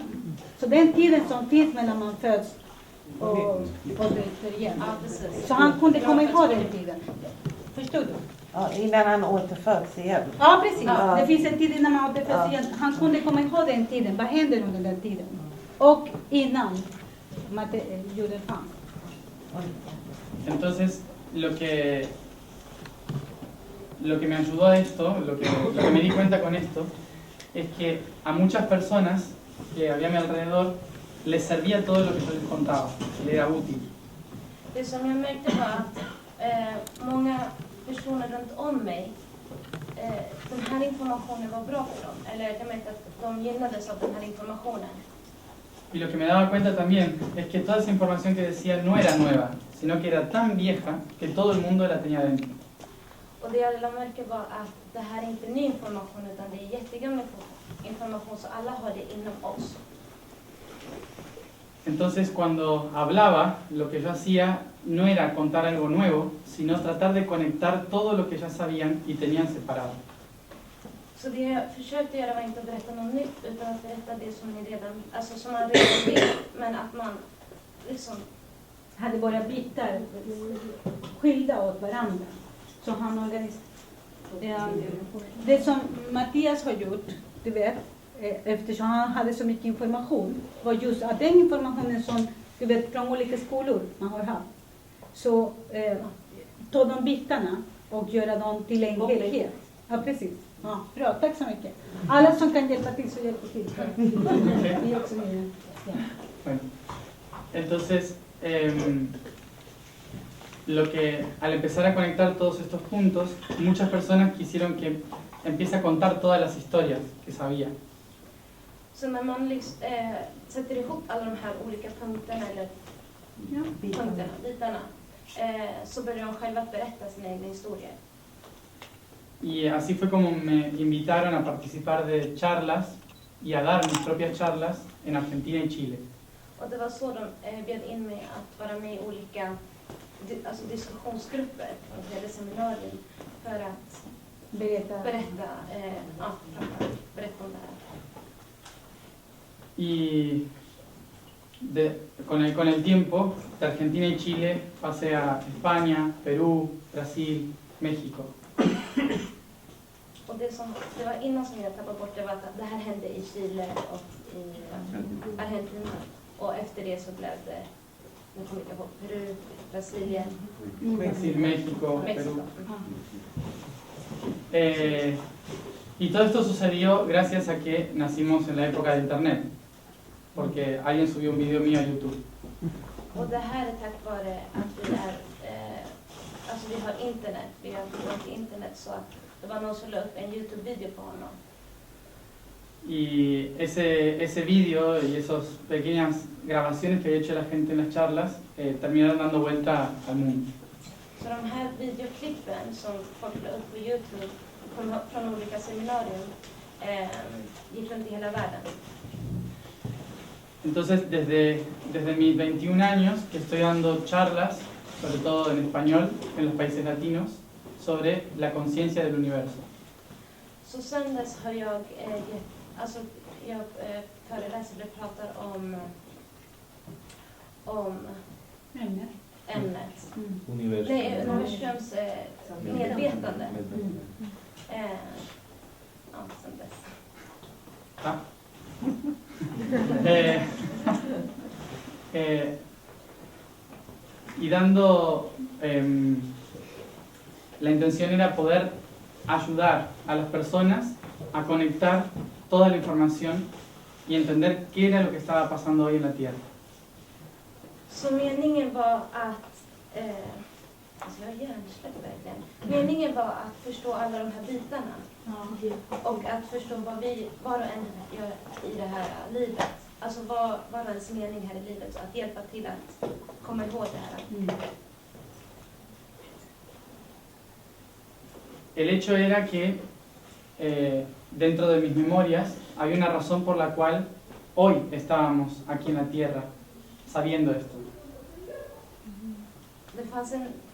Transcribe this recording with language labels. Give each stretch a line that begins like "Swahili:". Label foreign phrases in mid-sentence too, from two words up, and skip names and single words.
Swedish: Så den tiden som finns mellan man föds och dör igen. Ja, precis. Så han kunde komma ihåg den tiden. Förstod du? Ja, innan han återföds igen. Ja, precis. Ja. Det finns en tid innan man återföds igen. Han kunde komma ihåg den tiden. Vad händer under den tiden? Och innan jorden fanns.
Spanish: Entonces, lo que me ayudó a esto, lo que me di cuenta con esto, es que a muchas personas que había a mi alrededor les servía todo lo que yo les contaba, le era útil.
Swedish: Det som jag märkte var att många personer runt om mig, den här informationen var bra för dem. Eller jag märkte att de gynnades av den här informationen.
Spanish: Y lo que me daba cuenta también es que toda esa información que decía no era nueva, sino que era tan vieja que todo el mundo la tenía dentro.
Swedish: Och det jag lade märke var att det här är inte ny information, utan det är jättegammal information, så alla har det inom oss.
Spanish: Entonces cuando hablaba, lo que yo hacía no era contar algo nuevo, sino tratar de conectar todo lo que ya sabían y tenían separado.
Swedish: Så det jag försökte göra var inte att berätta något nytt, utan att berätta det som ni redan, alltså som man redan vet, men att man liksom Hade våra bitar skilda åt varandra. Så han organiserade. Det som Mattias har gjort, du vet, eftersom han hade så mycket information, var just att den informationen som du vet från olika skolor man har haft, så ta de bitarna och göra dem till en helhet. Ja, precis. Ja, bra, tack så mycket. Alla som kan hjälpa till så hjälper till. Vi också med. Ja.
Spanish: Bueno, entonces, al empezar a conectar todos estos puntos, muchas personas quisieron que empiece a contar todas las historias que sabía.
Swedish: Så när man liksom, sätter ihop alla de här olika punkterna, eller bitarna, så börjar de själva berätta sina egna historier.
Spanish: Y así fue como me invitaron a participar de charlas y a dar mis propias charlas en Argentina y Chile.
Swedish: Och det var så de bjöd in mig att vara med i olika diskussionsgrupper eller seminarier för att berätta om det här.
Spanish: Y con el tiempo, de Argentina y Chile pasé a España, Perú, Brasil, México.
Swedish: Och det var innan som jag tappade bort det, var att det här hände i Chile och i Argentina. Och efter det så blev det, nu kommer jag ihåg, Peru, Brasilien, México, Perú.
Spanish: Y todo esto sucedió gracias a que nacimos en la época de internet, porque alguien subió un video mío a YouTube.
Swedish: Och det här är tack vare att vi har internet, vi har tillgång till internet, så att det var någon som la upp en YouTube-video på honom.
Spanish: Y ese video y esas pequeñas grabaciones que había hecho la gente en las charlas terminaron dando vuelta al mundo.
Swedish: Så de här videoklippen som folk la upp på YouTube från olika seminarier gick runt i hela världen.
Spanish: Entonces desde mis 21 años que estoy dando charlas, sobre todo en español, en los países latinos, sobre la conciencia del universo.
Swedish: Så sen dess har jag föreläser och pratar om ämnet. Universums medvetande. Sen dess. Ah.
Spanish: Y dando, la intención era poder ayudar a las personas a conectar toda la información y entender qué era lo que estaba pasando hoy en la Tierra.
Swedish: Så meningen var att Alltså jag hjärnsläpp verkligen. Meningen var att förstå alla de här bitarna. Och att förstå vad vi var och en gör i det här livet. Alltså vad var ens mening här i livet. Så att hjälpa till att komma ihåg det här.
Spanish: El hecho era que dentro de mis memorias había una razón por la cual hoy estábamos aquí en la tierra sabiendo esto.
Swedish: Det fanns en...